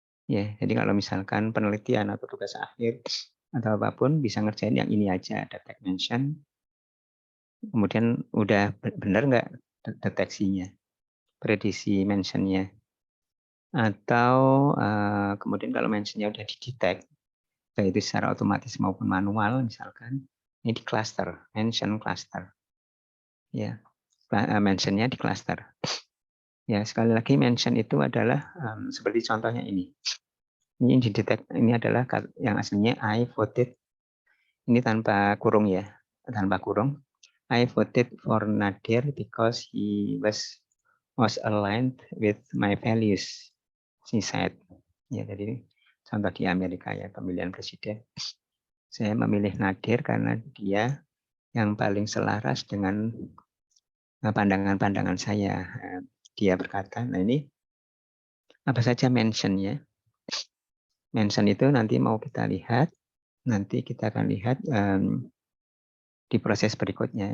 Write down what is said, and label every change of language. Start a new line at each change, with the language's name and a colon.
Indonesian: Ya, jadi kalau misalkan penelitian atau tugas akhir atau apapun bisa ngerjain yang ini aja, ada tag mention, kemudian udah benar nggak deteksinya, prediksi mentionnya, atau kemudian kalau mentionnya udah didetect, baik itu secara otomatis maupun manual misalkan, ini di cluster, mention cluster, ya, mentionnya di cluster. Ya, sekali lagi mention itu adalah seperti contohnya ini. Ini yang didetek, ini adalah yang aslinya
English: I voted,
Indonesian: ini tanpa kurung ya, tanpa kurung.
English: I voted for Nadir because he was aligned with my values, she said.
Indonesian: Ya, jadi contoh di Amerika ya, pemilihan presiden. Saya memilih Nadir karena dia yang paling selaras dengan pandangan-pandangan saya. Dia berkata, nah ini apa saja mention-nya. Mention itu nanti mau kita lihat, nanti kita akan lihat di proses berikutnya.